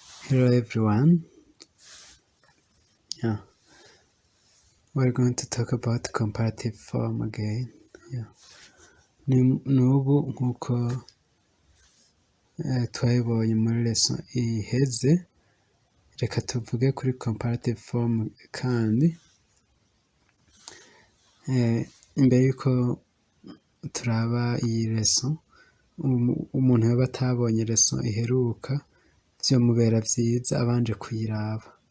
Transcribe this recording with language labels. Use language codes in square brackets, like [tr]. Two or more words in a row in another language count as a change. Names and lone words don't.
[en] Hello everyone. Yeah, we're going to talk about comparative form again. Yeah. [rn] N'ubu nk'uko twabibonye muri leçon iheze, reka tuvuge kuri [en] comparative form [rn] kandi imbere yuko turaba iyi leçon, umuntu yoba atabonye leçon iheruka vyomubera vyiza abanje kuyiraba.